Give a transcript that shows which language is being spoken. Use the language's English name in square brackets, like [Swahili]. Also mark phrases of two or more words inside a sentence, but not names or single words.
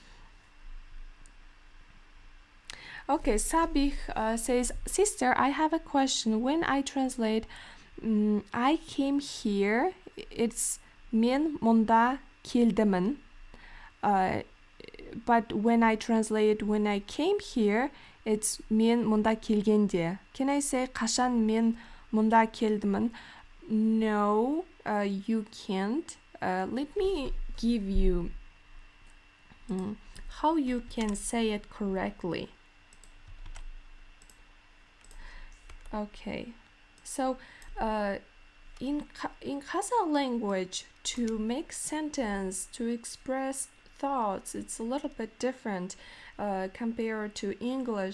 [English] Okay, Sabih says, sister, I have a question. When I translate, I came here, it's [Kazakh] men munda келдімін. [English] But when I translate, when I came here, it's [Kazakh] мен мұнда келгенде. [English] Can I say [Kazakh] қашан мен мұнда келдімін? [English] No, you can't. Let me give you how you can say it correctly. Okay, so in Kazakh language, to make sentence, to express thoughts, it's a little bit different compared to English.